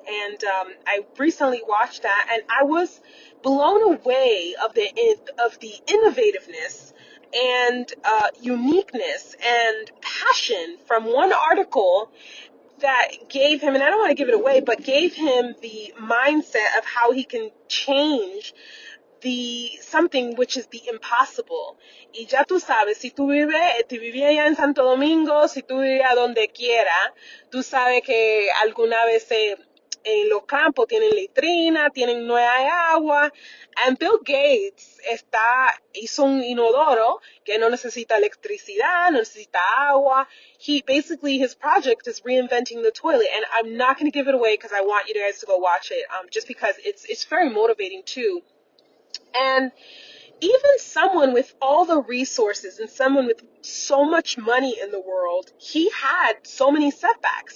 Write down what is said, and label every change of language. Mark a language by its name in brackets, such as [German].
[English] And I recently watched that, and I was blown away of the innovativeness and uniqueness and passion from one article that gave him, and I don't want to give it away, but gave him the mindset of how he can change the something which is the impossible. [Spanish] Y ya tú sabes, si tú vivías allá en Santo Domingo, si tú vivías donde quiera, tú sabes que alguna vez en los campos tienen letrina, tienen no hay agua. And Bill Gates hizo un inodoro que no necesita electricidad, no necesita agua. [English] His project is reinventing the toilet, and I'm not going to give it away because I want you guys to go watch it, just because it's very motivating too. And even someone with all the resources and someone with so much money in the world, he had so many setbacks.